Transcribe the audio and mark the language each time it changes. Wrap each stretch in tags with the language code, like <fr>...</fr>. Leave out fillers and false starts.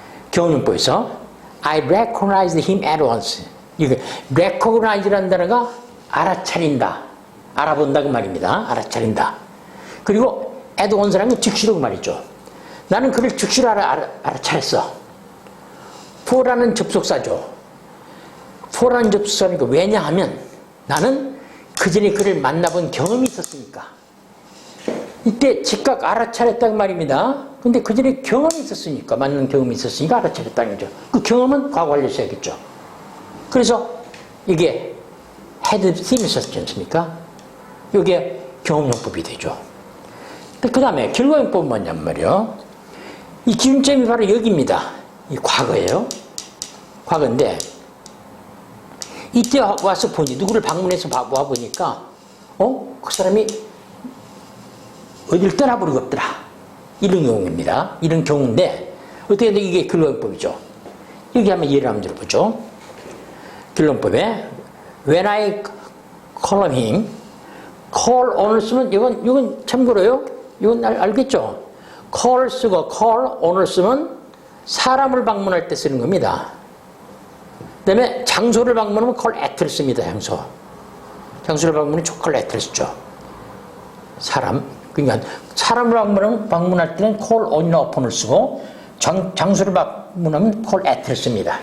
<ko>경험용법에서</ko> <en>I recognized him at once.</en> <ko>이게 recognize라는 단어가 알아차린다. 알아본다 그 말입니다. 알아차린다. 그리고 at once라는 건 즉시로 그 말이죠. 나는 그를 즉시로 알아차렸어. for라는 접속사죠. for라는 접속사니까 왜냐하면 나는 그 전에 그를 만나본 경험이 있었으니까. 이때 즉각 알아차렸다는 말입니다. 근데 그 전에 경험이 있었으니까, 만난 경험이 있었으니까 알아차렸다는 거죠. 그 경험은 과거 완료 써야겠죠. 그래서 이게 had seen을 썼지 않습니까? 이게 경험용법이 되죠. 그 다음에 결과용법은 뭐냐면 말이요. 이 기준점이 바로 여기입니다. 이 과거예요. 과거인데, 이때 와서 보니, 누구를 방문해서 와보니까, 그 사람이 어딜 떠나버리고 없더라. 이런 경우입니다. 이런 경우인데, 어떻게 해도 이게 결론법이죠. 여기 한번 예를 한번 들어보죠. 결론법에,</ko> <en>when I call him,</en> <ko>call on을 쓰면, 이건 참고로요. 이건 알겠죠? call 쓰고 call on을 쓰면 사람을 방문할 때 쓰는 겁니다. 그 다음에 장소를 방문하면 call at를 씁니다. 장소를 방문하면 call at를 쓰죠. 그러니까 사람을 방문할 때는 call on이나 upon을 쓰고 장소를 방문하면 call at를 씁니다.</ko>